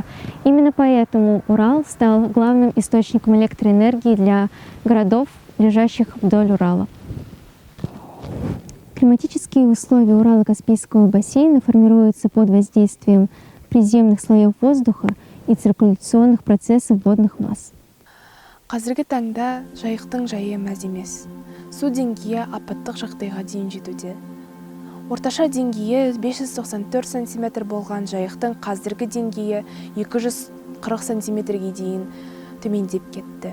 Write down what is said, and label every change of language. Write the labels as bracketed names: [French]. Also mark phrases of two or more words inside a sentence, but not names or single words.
[Russian] Именно поэтому Урал стал главным источником электроэнергии для городов, лежащих вдоль Урала. Климатические условия Урало-Каспийского бассейна формируются под воздействием приземных слоев воздуха и циркуляционных процессов водных масс. [Kazakh] Қазіргі таңда жайықтың жайы мәз емес. Су деңгейі апаттық жағдайға дейін жетуде. Орташа деңгейі 594 см болған жайықтың қазіргі деңгейі 240 см-ге дейін төмендеп кетті.